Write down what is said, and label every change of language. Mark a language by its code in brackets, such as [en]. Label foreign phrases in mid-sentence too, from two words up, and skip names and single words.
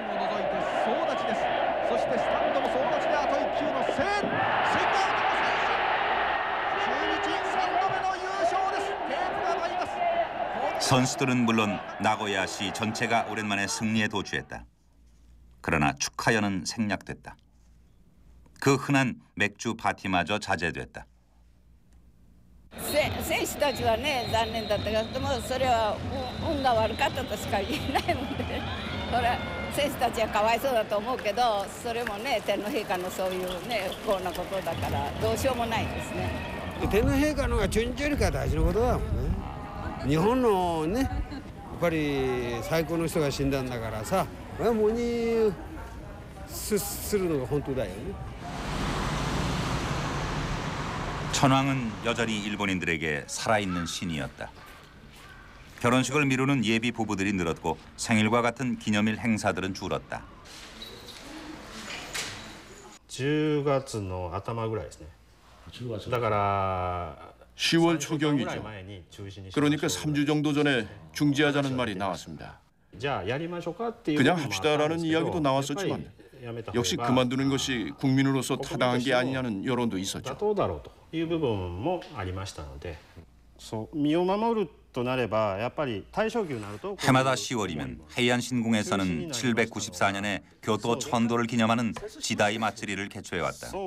[ko] 선수들은 물론 나고야시 전체가 오랜만에 승리에 도취했다. 그러나 축하연은 생략됐다. 그 흔한 맥주 파티마저 자제됐다. [ja] 選手たちはね残念だったけどもそれは運が悪かったとしか言えないもんで、それは選手たちはかわいそうだと思うけど、それもね天皇陛下のそういうね不幸なことだからどうしようもないですね。天皇陛下のが中日よりか大事なことだもんね。日本のねやっぱり最高の人が死んだんだからさ、もうにするのが本当だよね。 [ko] 천황은 여전히 일본인들에게 살아있는 신이었다. 결혼식을 미루는 예비 부부들이 늘었고 생일과 같은 기념일 행사들은 줄었다. [ja] 10 月の頭ぐらいですね。だから [ko] 10월 초경이죠. 그러니까 3주 정도 전에 중지하자는 말이 나왔습니다. 그냥 합시다라는 이야기도 나왔었지만 역시 그만두는 것이 국민으로서 타당한 게 아니냐는 여론도 있었죠. 해마다 10월이면 헤이안 신궁에서는 794년에 교토 천도를 기념하는 지다이 마츠리를 개최해왔다.